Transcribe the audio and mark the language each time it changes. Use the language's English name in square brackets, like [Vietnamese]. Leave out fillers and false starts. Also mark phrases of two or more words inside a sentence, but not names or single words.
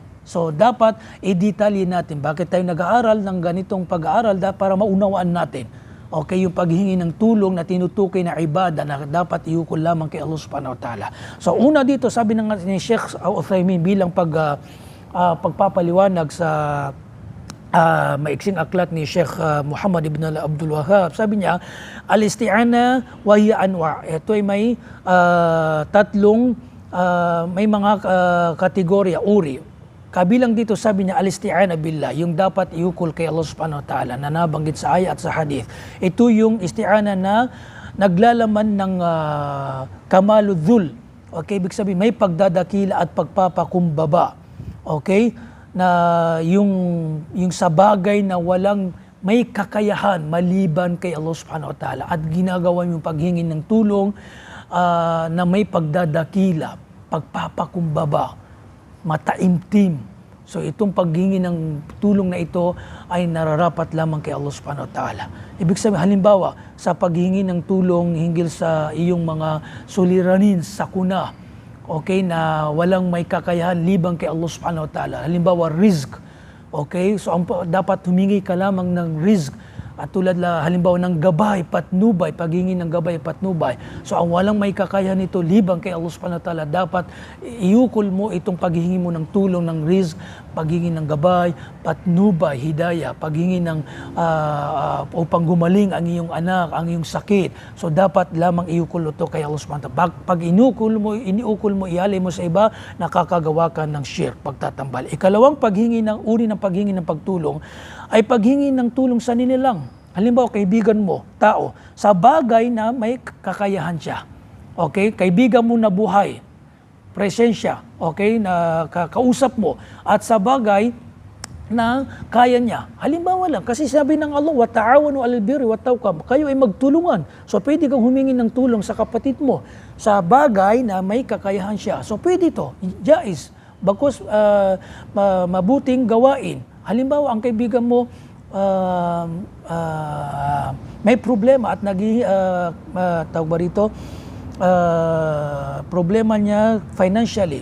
[Filipino] So dapat i-detalye natin bakit tayo nag-aaral ng ganitong pag-aaral para maunawaan natin. Okay, yung paghingi ng tulong na tinutukoy na ibada na dapat iukol lamang kay Allah [Arabic] سبحانه وتعالى. [Filipino] So una dito, sabi ng Sheikh Uthaymin bilang pagpapaliwanag sa maiksing aklat ni Sheikh Muhammad ibn Abdul Wahhab, sabi niya, [Arabic] الاستعانة وهي أنواع'. [Filipino] Ito ay may tatlong may mga kategorya, uri. kabilang dito sabi niya [Arabic] الاستعانة بالله, [Filipino] yung dapat iukol kay Allah [Arabic] سبحانه وتعالى [Filipino] na nabanggit sa ayat at sa hadith. Ito yung isti'ana na naglalaman ng kamaludhul. Okay, ibig sabihin may pagdadakila at pagpapakumbaba. Okay? Na yung sa bagay na walang may kakayahan maliban kay Allah [Arabic] سبحانه وتعالى [Filipino] at ginagawa yung paghingi ng tulong na may pagdadakila, pagpapakumbaba, mataimtim. So itong paghingi ng tulong na ito ay nararapat lamang kay Allah [Arabic] سبحانه وتعالى. [Filipino] Ibig sabihin, halimbawa, sa paghingi ng tulong hinggil sa iyong mga suliranin, sakuna, okay, na walang may kakayahan libang kay Allah [Arabic] سبحانه وتعالى. [Filipino] Halimbawa, rizq. Okay, so dapat humingi ka lamang ng rizq. At tulad halimbawa ng gabay, patnubay, paghingi ng gabay, patnubay. So ang walang may kakayahan nito libang kay Allah [Arabic] سبحانه وتعالى, [Filipino] dapat iukol mo itong paghingi mo ng tulong ng rizq, paghingi ng gabay, patnubay, hidayah, paghingi ng upang gumaling ang iyong anak, ang iyong sakit. So dapat lamang iukol ito kay Allah [Arabic] سبحانه وتعالى. [Filipino] Pag iniukol mo, ialay mo sa iba, nakakagawa ka ng shirk, pagtatambal. Ikalawang uri ng paghingi ng pagtulong ay paghingi ng tulong sa ninilang. Halimbawa, kaibigan mo, tao, sa bagay na may kakayahan siya. Okay? Kaibigan mo na buhay, presensya, okay, na kausap mo, at sa bagay na kaya niya. Halimbawa lang, kasi sabi ng Allah, [Arabic] وتعاونوا على البر والتقوى, [Filipino] kayo ay magtulungan. So pwede kang humingi ng tulong sa kapatid mo sa bagay na may kakayahan siya. So pwede ito, jais, bagkus mabuting gawain. Halimbawa, ang kaibigan mo may problema at tawag ba rito, problema niya financially.